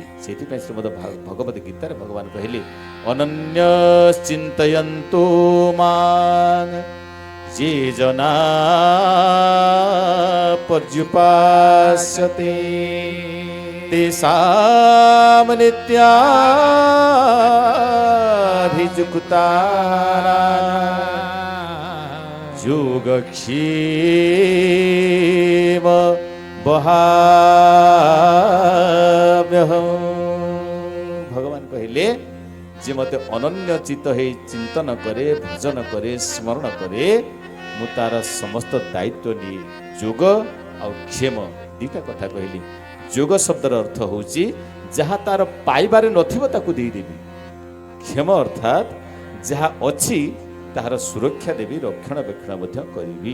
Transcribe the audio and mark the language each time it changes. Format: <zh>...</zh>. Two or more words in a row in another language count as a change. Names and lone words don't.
<or>ସେଥିପାଇଁ ଶ୍ରୀମଦ ଭଗବତ ଗୀତାରେ ଭଗବାନ କହିଲେ,</or> <sa>ଅନନ୍ୟ ଚିନ୍ତୟନ୍ତୁ ମାଂ ଯେ ଜନା ପର୍ଯ୍ୟୁପାସ୍ୟତେ ତେଷାଂ ନିତ୍ୟାଭିଯୁକ୍ତାନାଂ যোগক্ষেম বহাম্যহম।</sa> <or>ଭଗବାନ କହିଲେ, ଯେ ମତେ ଅନନ୍ୟ ଚିତ୍ତ ହେଇ ଚିନ୍ତନ କରେ, ଭଜନ କରେ, ସ୍ମରଣ କରେ, ମୁଁ ତାର ସମସ୍ତ ଦାୟିତ୍ୱ ନିଏ। ଯୋଗ ଆଉ କ୍ଷେମ ଦୁଇଟା କଥା କହିଲି। ଯୋଗ ଶବ୍ଦର ଅର୍ଥ ହେଉଛି ଯାହା ତାର ପାଇବାରେ ନଥିବ ତାକୁ ଦେଇଦେବି। କ୍ଷେମ ଅର୍ଥାତ୍ ଯାହା ଅଛି ତାହାର ସୁରକ୍ଷା ଦେବି, ରକ୍ଷଣାବେକ୍ଷଣ ମଧ୍ୟ କରିବି।</or>